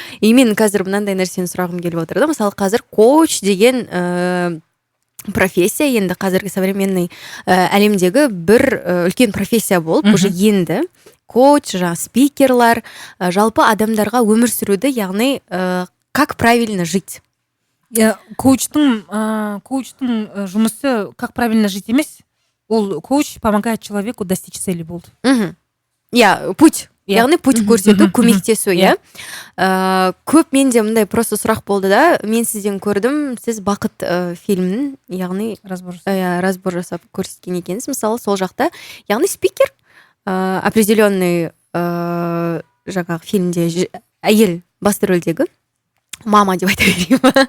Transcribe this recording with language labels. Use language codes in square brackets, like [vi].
[kk] И мен қазір мынандай нәрсені сұрағым келіп отыр да. Мысалы, қазір коуч деген профессия енді қазіргі современный әлемдегі бір үлкен профессия болып уже енді коуч, спикерлар жалпы адамдарға өмір сүруді, яғни [ru] как правильно жить. [kk] Коучтың жұмысы [ru] как правильно жить емес, ол коуч помогает человеку достичь цели болды. Путь. [kk] Яғни [ru] путь [kk] көрсету, көмектесу, көп менде мындай просто сұрақ болды да, мен сізден көрдім, сіз бақыт фильмін, яғни разбор жасап көрсеткен екенсіз. Мысалы, сол жақта, яғни спикер определенный жаңағы фильмде әйел басты рөлдегі мама деп айта берейін.